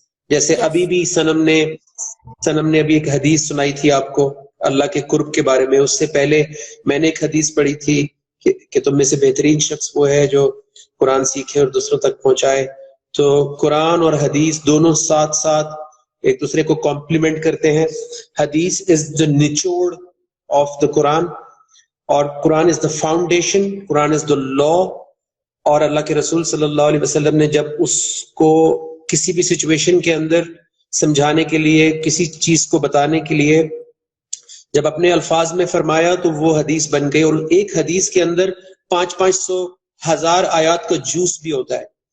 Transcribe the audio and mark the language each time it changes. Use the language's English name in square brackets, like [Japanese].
[Urdu] جیسے ابھی بھی سنم نے ابھی ایک حدیث سنائی تھی آپ کو اللہ کے قرب کے بارے میں. اس سے پہلے میں نے ایک حدیث پڑھی تھی کہ تم میں سے بہترین شخص وہ ہے جو قرآن سیکھے اور دوسروں تک پہنچائے. تو قرآن اور حدیث دونوں ساتھ ساتھ ایک دوسرے کو کمپلیمنٹ کرتے ہیں. [English] حدیث is the نچوڑ of the Quran, اور Quran is the foundation, Quran is the law. [Urdu] اور اللہ کے رسول صلی اللہ علیہ وسلم نے جب اس کو کسی بھی سچویشن کے اندر سمجھانے کے لیے, کسی چیز کو بتانے کے لیے جب اپنے الفاظ میں فرمایا تو وہ حدیث بن گئی. اور ایک حدیث کے اندر 500 1000 آیات کا جوس بھی ہوتا ہے.